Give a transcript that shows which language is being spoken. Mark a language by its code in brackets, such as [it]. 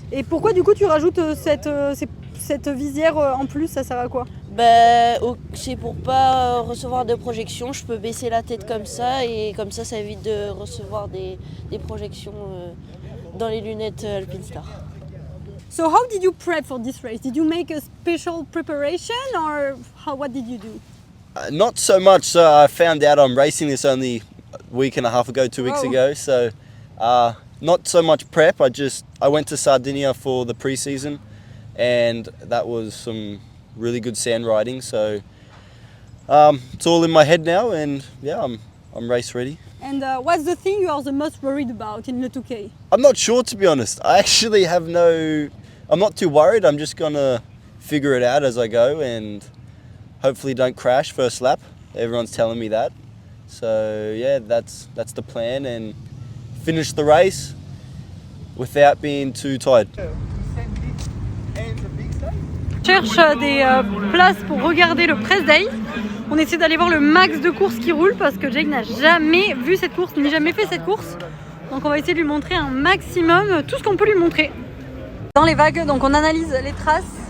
[fr] Et pourquoi du coup tu rajoutes cette visière en plus, ça sert à quoi? C'est pour pas recevoir de projection, je peux baisser la tête comme ça et comme ça évite de recevoir des projections dans les lunettes Alpinestar. [en] So how did you prep for this race? Did you make a special preparation or what did you do? Not so much. So I found out I'm racing this only a week and a half ago, 2 weeks ago. So not so much prep. I went to Sardinia for the pre-season, and that was some really good sand riding. So it's all in my head now, and yeah, I'm race ready. And what's the thing you are the most worried about in Le Touquet? I'm not sure, to be honest. I actually I'm not too worried. I'm just gonna figure it out as I go and hopefully don't crash first lap. Everyone's telling me that. So yeah, that's the plan, and finish the race without being too tired. [fr] Cherche des places pour regarder le press day. On essaie d'aller voir le max de courses qui roule parce que Jake n'a jamais vu cette course, ni jamais fait cette course. Donc on va essayer de lui montrer un maximum tout ce qu'on peut lui montrer. Dans les vagues, donc on analyse les traces.